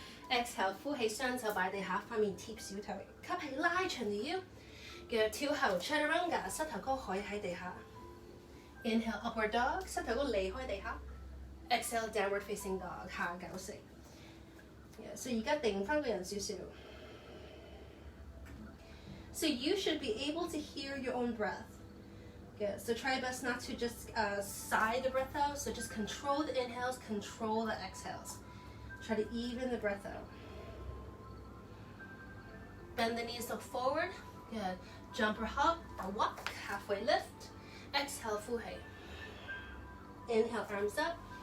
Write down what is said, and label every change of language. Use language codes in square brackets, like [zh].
[en] Exhale, [yue] 呼氣雙手擺地下，塊面貼小腿。吸氣拉長條腰。腳跳後 chaturanga， 膝頭哥可以喺地下。 [en] Inhale, upward dog， [yue] 膝頭哥離開地下。 [en] Exhale, downward facing dog， [yue] 下九式。 [en] So [yue] 而家定翻個人少少。 [en] So you should be able to hear your own breath. Good. So try your best not to just sigh the breath out. So just control the inhales, control the exhales. Try to even the breath out. Bend the knees, look forward. Good. Jump or hop or walk. Halfway lift. Exhale, fuhei. Inhale, arms up.